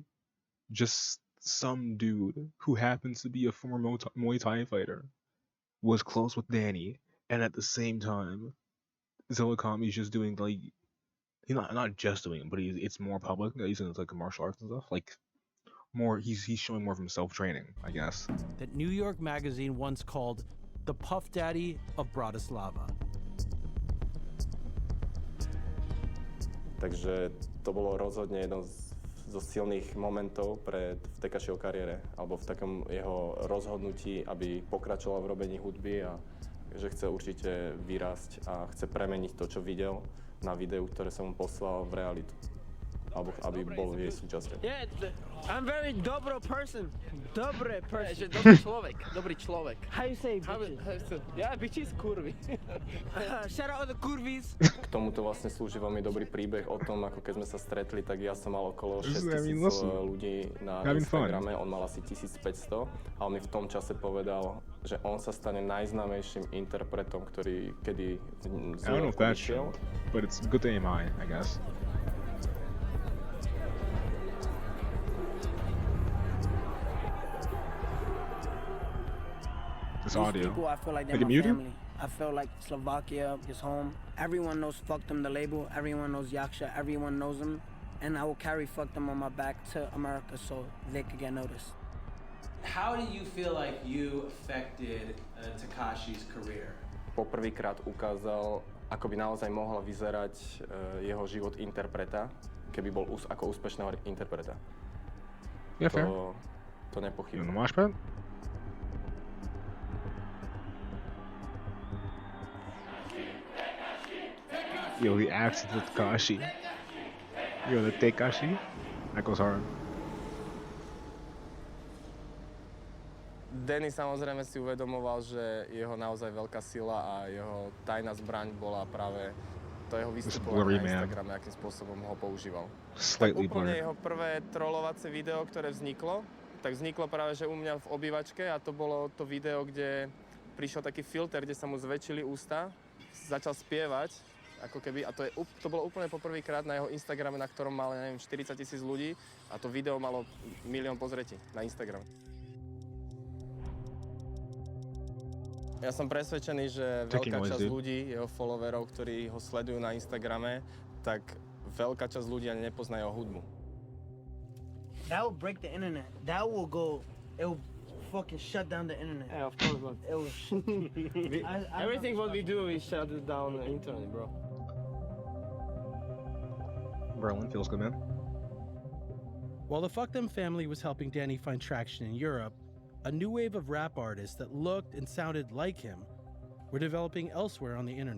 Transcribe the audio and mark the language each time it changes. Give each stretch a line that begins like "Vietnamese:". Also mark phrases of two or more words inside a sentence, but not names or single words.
English: Just some dude who happens to be a former Muay Thai fighter was close with Danny, and at the same time, Zillakami's just doing like he's not just doing it, but it's more public that he's into like martial arts and stuff. Like more, he's showing more of himself training, I guess. That New York Magazine once called the Puff Daddy of Bratislava.
Slovak: Takže to bolo rozhodne jedno zo silných momentov v Tekašiho kariére, alebo v takom jeho rozhodnutí, aby pokračoval v robení hudby a že chce určite vyrásť a chce premeniť to, čo videl na videu, ktoré som mu poslal v realitu. Alebo aby bol jej súčasťou.
English: Yeah, I'm very dobro person. Dobre person.
Slovak: Dobrý človek.
English: How you say bitches? Yeah, bitches kurvy. Shout out all the kurvies.
Slovak: K tomuto vlastne slúži veľmi dobrý príbeh o tom, ako keď sme sa stretli, tak ja som mal okolo 6000 ľudí na Instagrame, on mal asi 1500 a on mi v tom čase povedal, že on sa stane najznámejším interpretom, ktorý kedy z New Yorku vyšiel.
English: But it's good to aim high, I guess. This audio. People, I feel like they're my family. I feel like Slovakia is home. Everyone knows Fuck Them the label. Everyone knows Yaksha. Everyone knows them. And I will carry Fuck Them on my back to America so they could get noticed. How do you feel like you affected Tekashi's career?
Slovak: Poprvýkrát ukázal, ako by naozaj mohol vyzerať jeho život interpreta, keby bol ako úspešného interpreta.
English: Yeah, fair.
Slovak: To nepochybne.
English: You want to mosh pit? Yo, the accent of Tekashi. Yo, the Tekashi. That goes hard.
Slovak: Danny samozrejme si uvedomoval, že jeho naozaj veľká sila a jeho tajná zbraň bola práve to jeho vystupovanie na Instagrame, akým spôsobom ho používal. Tak úplne jeho prvé trollovacie video, ktoré vzniklo, tak vzniklo práve, že u mňa v obývačke a to bolo to video, kde prišiel taký filter, kde sa mu zväčšili ústa, začal spievať, ako keby, a to bolo úplne poprvýkrát na jeho Instagrame, na ktorom mal, neviem, 40 000 ľudí a to video malo 1 000 000 pozretí na Instagram. Ja som presvedčený, že veľká časť ľudí, jeho followerov, ktorí ho sledujú na Instagrame, tak veľká časť ľudí ani nepozná jeho hudbu.
English: That will break the internet. That will go, it will fucking shut down the internet. Yeah, of course, bro. It will Everything what we do, we shut it down the internet, bro. Berlin feels good, man. While the Fuck Them family was helping Danny find traction in Europe, a new wave of rap artists that looked and sounded like him were developing elsewhere on the internet.